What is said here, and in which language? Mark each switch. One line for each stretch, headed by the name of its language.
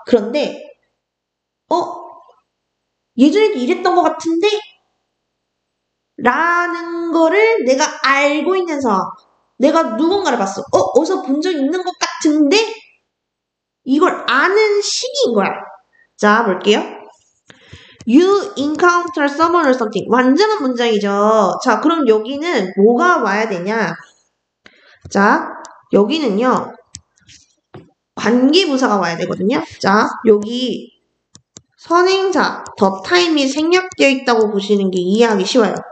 Korean: 그런데 예전에도 이랬던 것 같은데? 라는 거를 내가 알고 있는 상황. 내가 누군가를 봤어. 어디서 본 적 있는 것 같은데? 이걸 아는 시기인 거야. 자, 볼게요.
English: You encounter someone or something.
Korean: 완전한 문장이죠. 자, 그럼 여기는 뭐가 와야 되냐? 자, 여기는요. 관계부사가 와야 되거든요. 자, 여기 선행사, the time이 생략되어 있다고 보시는 게 이해하기 쉬워요.